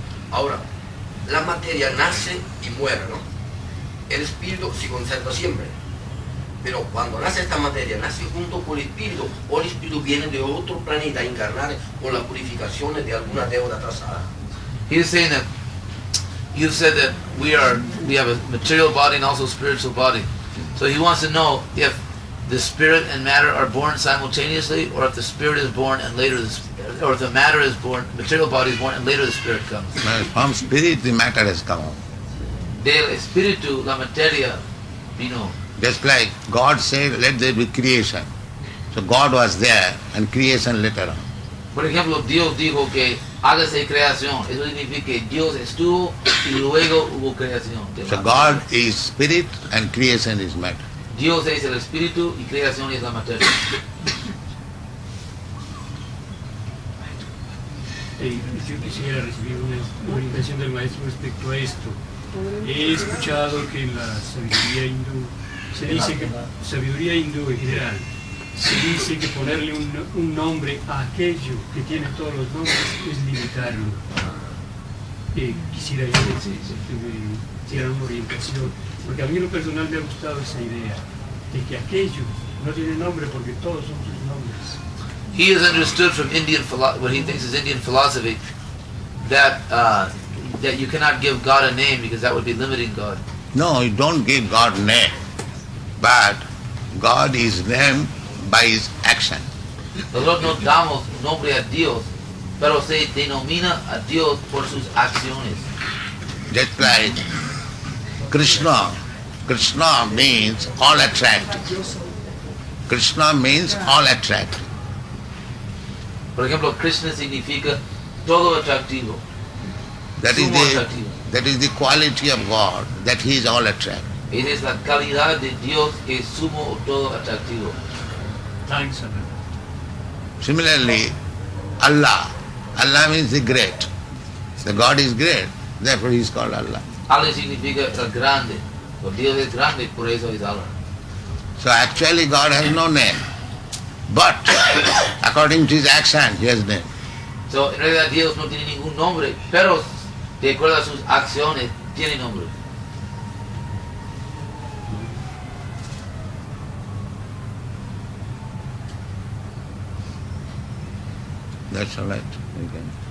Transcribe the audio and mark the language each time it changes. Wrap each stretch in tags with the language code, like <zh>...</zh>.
<es>Ahora, la materia nace y muere, ¿no? El espíritu se conserva siempre. Pero cuando nace esta materia, nace junto con el espíritu, o el espíritu viene de otro planeta a encarnar con las purificaciones de alguna deuda atrasada.</es> <en>He is saying that you said that we have a material body and also a spiritual body. So he wants to know if the spirit and matter are born simultaneously, or if the spirit is born and later or if the matter is born, material body is born and later the spirit comes. From spirit the matter has come out.</en> <es>Del espíritu la materia vino.</es> <en>Just like God said, let there be creation. So God was there and creation later on.</en> <es>Por ejemplo, Dios dijo que hágase creación. Eso significa que Dios estuvo y luego hubo creación.</es> <en>So God is spirit and creation is matter.</en> <es>Dios es el espíritu y creación es la materia. Yo quisiera recibir una orientación del maestro respecto a esto. He escuchado que en la sabiduría hindú se dice que sabiduría hindú en general se dice que ponerle un nombre a aquello que tiene todos los nombres es limitarlo. Quisiera yo que me hicieran una orientación, porque a mí en lo personal me ha gustado esa idea de que aquello no tiene nombre porque todos son sus nombres.</es> <en>He has understood from what he thinks is Indian philosophy that that you cannot give God a name because that would be limiting God. No, you don't give God name, but God is named by his action.</en> <es>Nosotros no damos nombre a Dios, pero se denomina a Dios por sus acciones.</es> <en>Just like Krishna. Krishna means all attractive. Krishna means all attractive.</en> <es>Por ejemplo, Krishna significa todo atractivo.</es> <en>That is the quality of God, that he is all attractive.</en> <es>Esa es la calidad de Dios que es sumo todo atractivo.</es> <en>Similarly, Allah means the great. The God is great, therefore he is called Allah.</en> <es>Allah significa el grande. Dios es grande, por eso es Allah.</es> <en>So actually God has no name, but according to his action he has name.</en> <es>So en realidad Dios no tiene ningún nombre, pero de acuerdo a sus acciones tiene nombre.</es> <en>That's all right. Okay.</en>